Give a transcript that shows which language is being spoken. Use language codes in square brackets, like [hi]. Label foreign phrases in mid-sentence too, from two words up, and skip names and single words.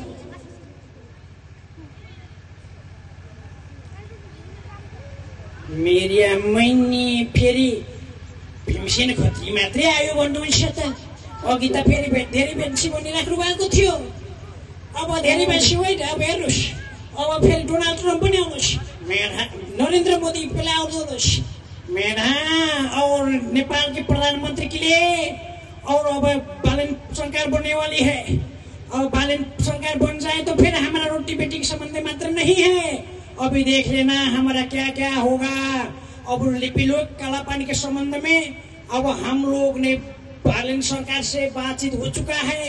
[ne] मेरी आम्मैनी फेरि भीमसेन खत्री मात्रै आयो भन्नुहुन्छ त अघि त फेरि धेरै मान्छे भनिराख्नु भएको थियो अब धेरै मान्छे होइन। अब हेर्नुहोस् अब फेरि डोनाल्ड ट्रम्प पनि आउनुहोस् नरेन्द्र मोदी पहिला आउनुहोस् [hi] मेरा और नेपाल के प्रधानमंत्री के लिए और अब बालन सरकार बनने वाली है। अब बालन सरकार बन जाए तो फिर हमारा रोटी बेटी के संबंध मात्र नहीं है अभी देख लेना हमारा क्या क्या होगा। अब लिपि लोग काला पानी के संबंध में अब हम लोग ने बालन सरकार से बातचीत हो चुका है।